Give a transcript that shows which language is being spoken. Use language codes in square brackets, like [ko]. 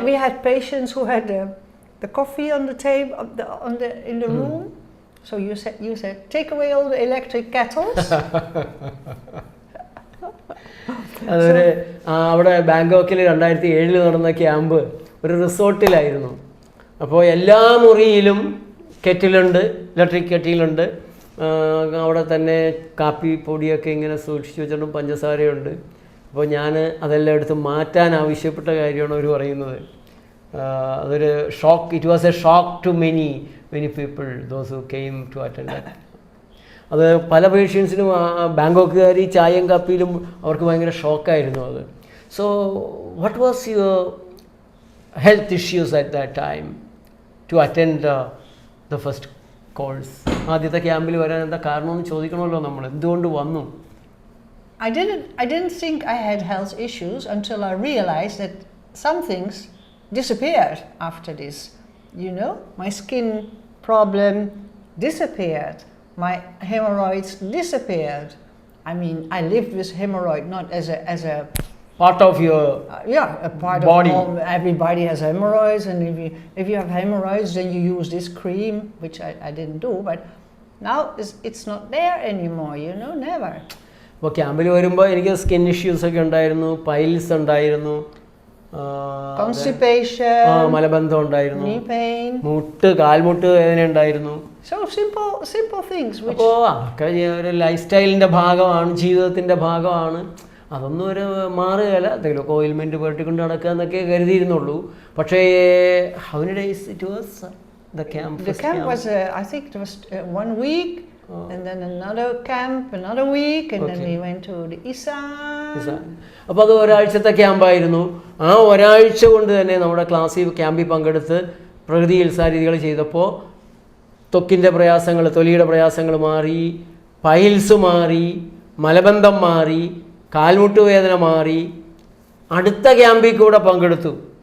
[en] We had patients who had the coffee on the table, in the room. So you said, take away all the electric kettles. [ml] അതൊരു അവിടെ ബാങ്കോക്കിൽ 2007 നടന്ന camp ഒരു റിസോർട്ടിലായിരുന്നു. അപ്പോൾ എല്ലാ മുറിയിലും കെറ്റിലുണ്ട്, electric കെറ്റിലുണ്ട്. അവിടെ തന്നെ കാപ്പി പൊടിയൊക്കെ ഇങ്ങനെ സൂക്ഷിച്ച് വെച്ചിട്ടും പഞ്ചസാരയുണ്ട്. അപ്പോൾ ഞാൻ അതെല്ലാം എടുത്ത് മാറ്റാൻ ആവശ്യപ്പെട്ട കാര്യമാണ് അവർ പറയുന്നത്. അതൊരു shock, [en] It was a shock to many people, those who came to attend that. [ml] അത് പല പേഷ്യൻസിനും ബാങ്കോക്കുകാർ ഈ ചായയും കാപ്പിയിലും അവർക്ക് ഭയങ്കര ഷോക്കായിരുന്നു അത്. [en] So what was your health issues at that time to attend the first course? [ml] ആദ്യത്തെ ക്യാമ്പിൽ വരാൻ എന്താ കാരണമെന്ന് ചോദിക്കണമല്ലോ നമ്മൾ. എന്തുകൊണ്ട് വന്നു? [en] I didn't think I had health issues until I realized that some things disappeared after this. You know, my skin problem disappeared. My hemorrhoids disappeared. I mean, I lived with hemorrhoid not as a part of your a part body. Of everybody has hemorrhoids, and if you have hemorrhoids, then you use this cream, which I didn't do. But now it's not there anymore. You know, never. [ml] അപ്പോൾ ക്യാമ്പിൽ വരുമ്പോൾ എനിക്ക് skin ഇഷ്യൂസൊക്കെ ഉണ്ടായിരുന്നു, piles ഉണ്ടായിരുന്നു, [en] constipation, [ml] മലബന്ധം ഉണ്ടായിരുന്നു, [en] knee pain, [ml] കാൽമുട്ട് വേദന ഉണ്ടായിരുന്നു. [en] So simple things. [ml] അപ്പോൾ അതൊക്കെ ഒരു ലൈഫ് സ്റ്റൈലിൻ്റെ ഭാഗമാണ്, ജീവിതത്തിൻ്റെ ഭാഗമാണ്. അതൊന്നും ഒരു മാറുകയല്ല. എന്തെങ്കിലും ഓയിൽമെൻറ്റ് പുരട്ടിക്കൊണ്ട് നടക്കുക എന്നൊക്കെ കരുതിയിരുന്നുള്ളൂ. [en] പക്ഷേ how many days it was the camp? The camp was I think it was 1 week. And then another camp, another week, and then we went to the Isan. [ml] അപ്പോൾ അത് ഒരാഴ്ചത്തെ ക്യാമ്പായിരുന്നു. ആ ഒരാഴ്ച കൊണ്ട് തന്നെ നമ്മുടെ ക്ലാസ്സിൽ ക്യാമ്പിൽ പങ്കെടുത്ത് പ്രകൃതി ചികിത്സാ രീതികൾ ചെയ്തപ്പോൾ ത്വക്കിൻ്റെ പ്രയാസങ്ങൾ, തൊലിയുടെ പ്രയാസങ്ങൾ മാറി, പൈൽസ് മാറി, മലബന്ധം മാറി, കാൽമുട്ട് വേദന മാറി. അടുത്ത ക്യാമ്പിൽ കൂടെ പങ്കെടുത്തു.